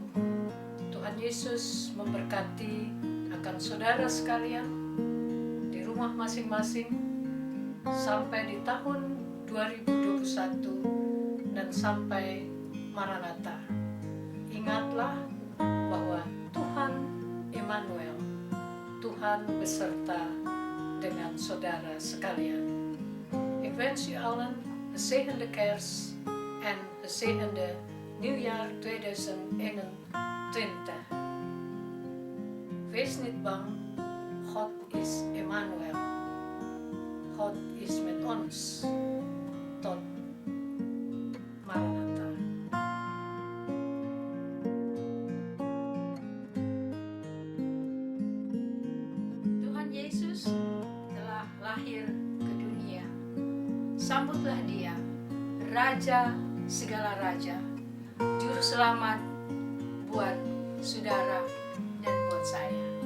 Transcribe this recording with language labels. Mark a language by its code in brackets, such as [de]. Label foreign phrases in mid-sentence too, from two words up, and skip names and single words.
[id] Tuhan Yesus memberkati akan saudara sekalian di rumah masing-masing sampai di tahun 2021 dan sampai Maranatha. Ingatlah bahwa Tuhan Immanuel, Tuhan beserta dengan saudara sekalian. [nl] Ik wens u allen een gezegende kerst en gezegende nieuwjaar 2021. Wees niet bang, God is Immanuel. God is met ons. Tot Maranatha. [id] Tuhan Yesus telah lahir ke dunia. Sambutlah Dia, Raja segala raja, Juru Selamat buat saudara dan buat saya.